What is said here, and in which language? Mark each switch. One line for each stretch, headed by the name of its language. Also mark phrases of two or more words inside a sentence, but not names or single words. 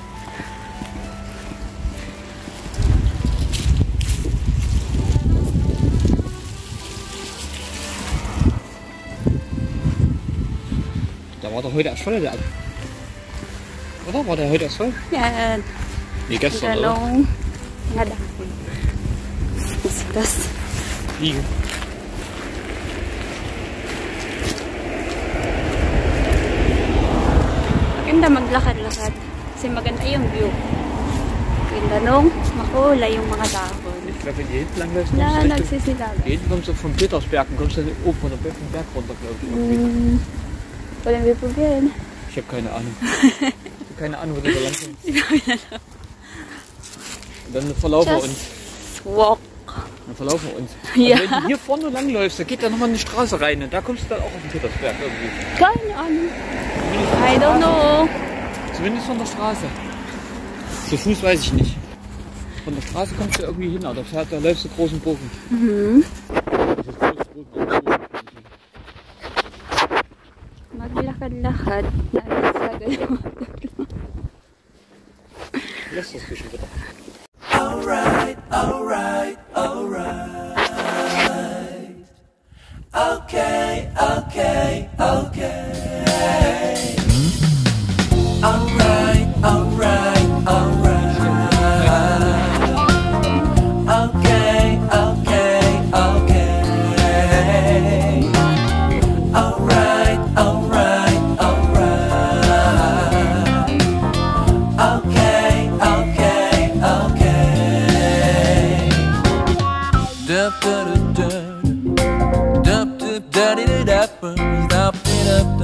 German: Da war doch heute erst voll, der Ab. Oder? War der heute erst voll? Ja. Nee, gestern, oder? Nga da. Was ist das? Liegen.
Filipino: Maganda maglakad-lakad. Kasi maganda yung view. Maganda nung makulay yung mga dahon.
German: Ich glaube, wenn du hinten lang läufst, Ja, kommst du
Filipino: nagsisilaga.
German: hinten kommst du vom Petersberg und kommst dann oben von der Berg runter, glaube ich. Wollen wir probieren? Ich habe keine Ahnung. Ich habe keine Ahnung, wo du da lang kommst. Und dann verlaufen wir uns. Walk. Dann verlaufen wir uns. Ja. Also wenn du hier vorne lang läufst, da geht da nochmal eine Straße rein und da kommst du dann auch auf den Petersberg irgendwie. Keine Ahnung.
English: I don't know.
German: Zumindest von der Straße. Zu Fuß weiß ich nicht. Von der Straße kommst du irgendwie hin, aber da läufst du großen Bogen.
Filipino: Mhm. Maglakad-lakad.
German: Lass das bisschen wieder.
English: Alright, alright, alright. Okay, okay, okay. Alright, alright, alright. Okay, okay, okay. Alright, alright, alright. Okay, okay, okay. Dup dup dup dup dup dup dup dup dup